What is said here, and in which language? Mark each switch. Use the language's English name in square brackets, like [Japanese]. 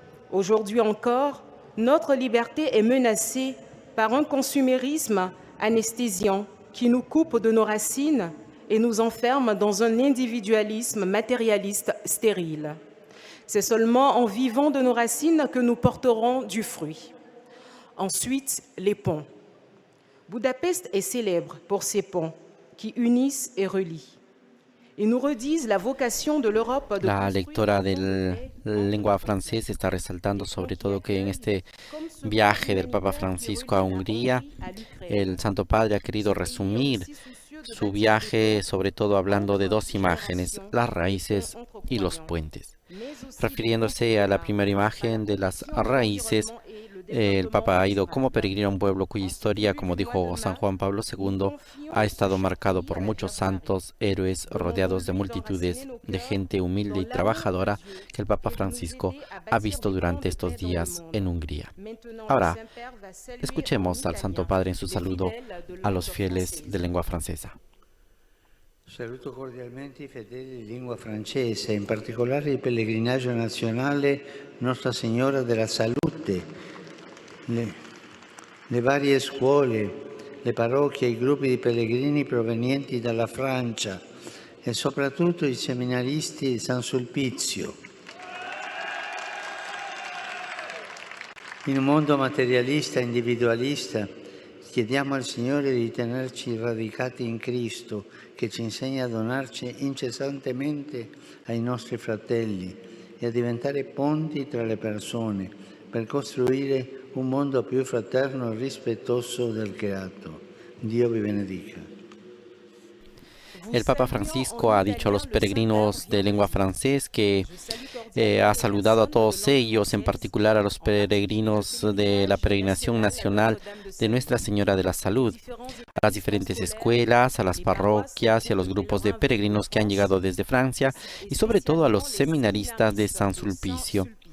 [French] Aujourd'hui encore, notre liberté est menacée par un consumérisme anesthésiant qui nous coupe de nos racines et nous enferme dans un individualisme matérialiste stérile. C'est seulement en vivant de nos racines que nous porterons du fruit. Ensuite, les ponts. Budapest est célèbre pour ses ponts qui unissent et relient. Ils nous redisent la vocation de l'Europe de [Spanish] La lectora de lengua francesa está resaltando sobre todo que en este viaje del Papa Francisco a Hungría, el Santo Padre ha querido resumir su viaje sobre todo hablando de 2 imágenes, las raíces y los puentes. Refiriéndose a la primera imagen de las raíces, el Papa ha ido como peregrino a un pueblo cuya historia, como dijo San Juan Pablo II, ha estado marcado por muchos santos, héroes, rodeados de multitudes de gente humilde y trabajadora que el Papa Francisco ha visto durante estos días en Hungría. Ahora, escuchemos al Santo Padre en su saludo a los fieles de lengua francesa. [Italian] Saluto cordialmente i fedeli di lingua francese, in particolare il pellegrinaggio nazionale Nostra Signora della Salute, le varie scuole, le parrocchie, i gruppi di pellegrini provenienti dalla Francia e soprattutto i seminaristi di San Sulpizio. In un mondo materialista e individualista, chiediamo al Signore di tenerci radicati in Cristo, che ci insegna a donarci incessantemente ai nostri fratelli e a diventare ponti tra le persone per costruire un mondo più fraterno e rispettoso del creato. Dio vi benedica. [Spanish] El Papa Francisco ha dicho a los peregrinos de lengua francés que ha saludado a todos ellos, en particular a los peregrinos de la peregrinación nacional de Nuestra Señora de la Salud, a las diferentes escuelas, a las parroquias y a los grupos de peregrinos que han llegado desde Francia y sobre todo a los seminaristas de San Sulpicio.